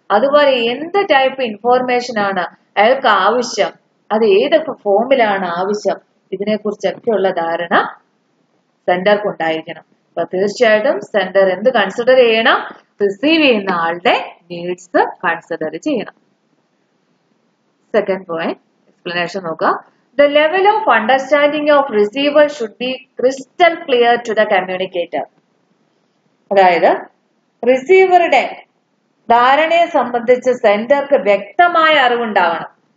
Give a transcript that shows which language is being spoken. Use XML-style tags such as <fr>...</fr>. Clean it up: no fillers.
<ml>അതുപോലെ എന്ത് type information ആണ് അയാൾക്ക് ആവശ്യം, അത് ഏതൊക്കെ ഫോമിലാണ് ആവശ്യം, ഇതിനെക്കുറിച്ചൊക്കെയുള്ള ധാരണ സെൻഡർക്ക് ഉണ്ടായിരിക്കണം. അപ്പൊ തീർച്ചയായിട്ടും സെൻഡർ എന്ത് കൺസിഡർ ചെയ്യണം, റിസീവ് ചെയ്യുന്ന ആളുടെ നീഡ്സ് കൺസിഡർ ചെയ്യണം.</ml> <en>second point, explanation</en> <ml>നോക്കുക.</ml> <en>The level of understanding of receiver should be crystal clear to the communicator.</en> <ml>അതായത് റിസീവറുടെ ധാരണയെ സംബന്ധിച്ച് സെൻഡർക്ക് വ്യക്തമായ അറിവുണ്ടാവണം.</ml>